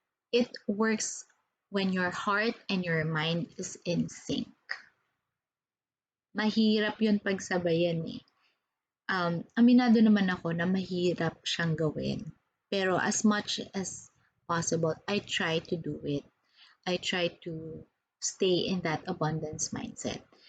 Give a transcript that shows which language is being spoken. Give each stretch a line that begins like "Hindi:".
English: It works when your heart and your mind is in sync.
Filipino: Mahirap yun pagsabayan eh. Aminado naman ako na mahirap siyang gawin.
English: Pero as much as possible, I try to do it. I try to stay in that abundance mindset.